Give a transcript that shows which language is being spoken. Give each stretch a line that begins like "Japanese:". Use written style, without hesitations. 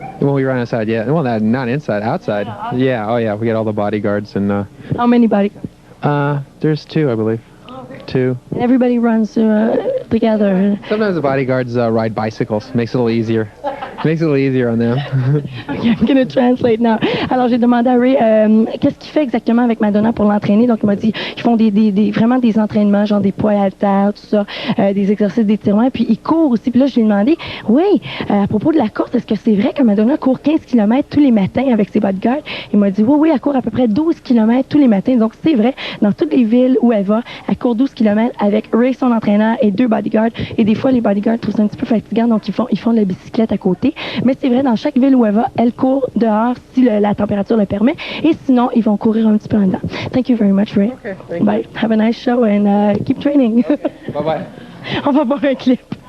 English: Well, we run outside, yeah. Well, not inside, outside. Yeah, oh yeah, we get all the bodyguards and. How many bodyguards? There's 2, I believe. 2. And everybody runs together. Sometimes the bodyguards ride bicycles. Makes it a little easier. Makes it a little easier on them. Okay, I'm gonna translate now.
French: Alors, j'ai demandé à Ray qu'est-ce qu'il fait exactement avec Madonna pour l'entraîner. Donc, il m'a dit qu'ils font vraiment des entraînements, genre des poids haltères, tout ça, des exercices d'étirement. Et puis, il court aussi. Puis là, je lui ai demandé, oui, à propos de la course, est-ce que c'est vrai que Madonna court 15 km tous les matins avec ses bodyguards? Il m'a dit, oui, elle court à peu près 12 km tous les matins. Donc, c'est vrai, dans toutes les villes où elle va, elle court 12 km avec Ray, son entraîneur, et 2 bodyguards. Et des fois, les bodyguards trouvent ça un petit peu fatigant, donc ils font de la bicyclette à côté. Mais c'est vrai, dans chaque ville où elle va, elle court dehors si la température le permet. Et sinon, ils vont courir un petit peu en dedans.
English: Thank you very much, Ray. Okay, thank Bye. Have a nice show and keep training. Bye-bye.
French: On va voir un clip.